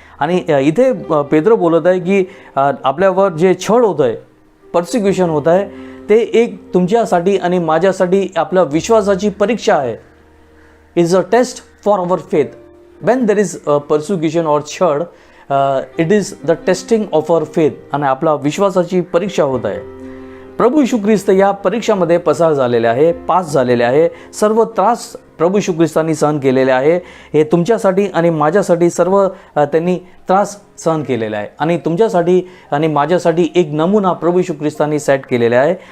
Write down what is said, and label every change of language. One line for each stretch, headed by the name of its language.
Marathi: आणि इथे पेत्र बोलत आहे की आपल्यावर जे छळ होत आहे, पर्सिक्युशन होत आहे, ते एक तुमच्यासाठी आणि माझ्यासाठी आपल्या विश्वासाची परीक्षा आहे.
English: Is a test for our faith. When there is persecution और छळ, it is the testing of our faith.
Marathi: आणि आपला विश्वासाची परीक्षा होत आहे. प्रभू येशू ख्रिस्त या परीक्षामध्ये पसार झालेले आहे, पास झालेले आहे. सर्व त्रास प्रभू येशू ख्रिस्तांनी सहन केलेले आहे. हे तुमच्यासाठी आणि माझ्यासाठी सर्व त्यांनी त्रास सहन केलेले आहे. आणि तुमच्यासाठी आणि माझ्यासाठी एक नमुना प्रभू येशू ख्रिस्तांनी सेट केलेला आहे.